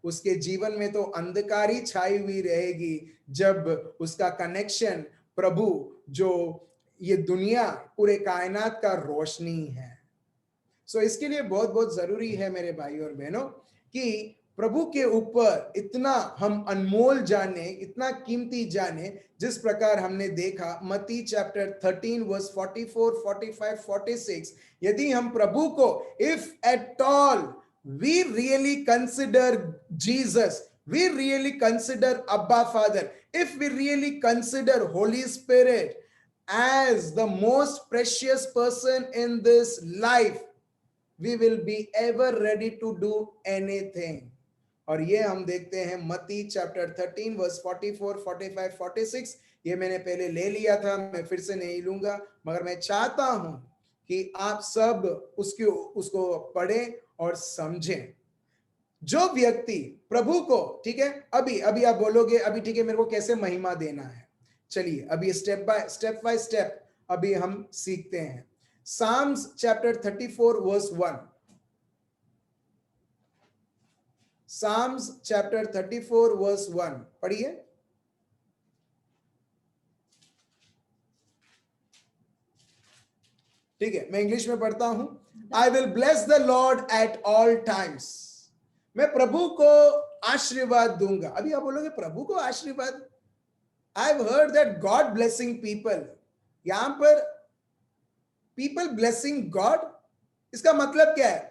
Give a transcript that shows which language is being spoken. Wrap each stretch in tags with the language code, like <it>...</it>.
<hi>उसके जीवन में तो अंधकार ही छाई हुई रहेगी जब उसका कनेक्शन प्रभु, जो ये दुनिया पूरे कायनात का रोशनी है। सो इसके लिए बहुत बहुत जरूरी है मेरे भाई और बहनों कि प्रभु के ऊपर इतना हम अनमोल जाने, इतना कीमती जाने, जिस प्रकार हमने देखा मत्ती चैप्टर 13 वर्स 44, 45, 46। यदि हम प्रभु को,</hi> <en>If at all we really consider Jesus, we really consider Abba Father, if we really consider Holy Spirit as the most precious person in this life, we will be ever ready to do anything.</en> <hi>और ये हम देखते हैं मत्ती chapter 13 verse 44, 45, 46। ये मैंने पहले ले लिया था, मैं फिर से नहीं लूंगा, मगर मैं चाहता हूं कि आप सब उसको पढ़ें और समझें। जो व्यक्ति प्रभु को, ठीक है, अभी आप बोलोगे अभी ठीक है मेरे को कैसे महिमा देना है, चलिए अभी स्टेप बाय स्टेप अभी हम सीखते हैं। Psalms chapter 34 verse 1, Psalms chapter 34 verse 1 पढ़िए। ठीक है, मैं इंग्लिश में पढ़ता हूं।</hi> <en>I will bless the Lord at all times.</en> <hi>मैं प्रभु को आशीर्वाद दूंगा। अभी आप बोलोगे प्रभु को आशीर्वाद?</hi> <en>I've heard that God blessing people.</en> <hi>यहां पर</hi> <en>people blessing God,</en> <hi>इसका मतलब क्या है?</hi>